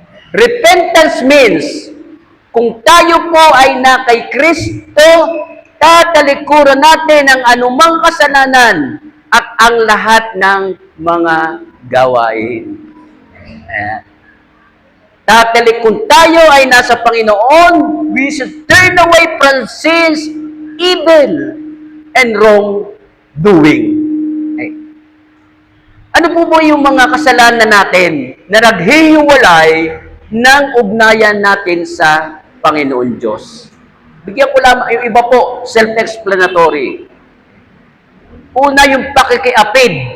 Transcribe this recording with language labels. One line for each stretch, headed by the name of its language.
English: Repentance means,
Filipino: kung tayo po ay na kay Kristo, tatalikuran natin ang anumang kasalanan at ang lahat ng mga gawain. Kung tayo ay nasa Panginoon,
English: we should turn away from sins, evil, and wrongdoing.
Filipino: Ano po yung mga kasalanan natin na naghihiwalay ng ugnayan natin sa Panginoon Diyos? Bigyan ko lamang, yung iba po, self-explanatory. Una, yung pakikiapid.